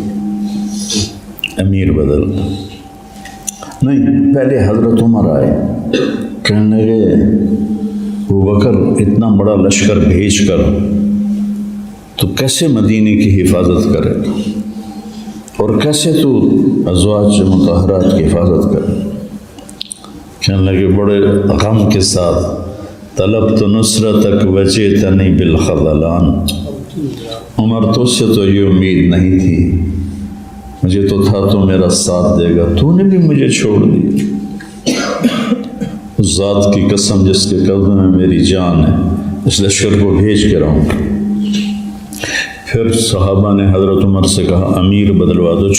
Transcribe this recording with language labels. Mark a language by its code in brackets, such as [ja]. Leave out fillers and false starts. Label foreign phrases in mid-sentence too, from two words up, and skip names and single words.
[ur] نہیں، پہلے حضرت عمر آئے، کہنے لگے ابو بکر اتنا بڑا لشکر بھیج کر تو کیسے مدینے کی حفاظت کرے گا اور کیسے تو ازواج مطہرات کی حفاظت کرے. کہنے لگے بڑے غم کے ساتھ [ar] طلبت نصرتک وجئتنی بالخذلان. [ur] عمر تو سے تو یہ امید نہیں تھی، مجھے تو تھا تو میرا ساتھ دے گا، تو نے بھی مجھے چھوڑ دیا. اس ذات کی قسم جس کے قدم میں میری جان ہے اس لشکر کو بھیج کے رہوں. پھر صحابہ نے حضرت عمر سے کہا امیر بدلوا دو.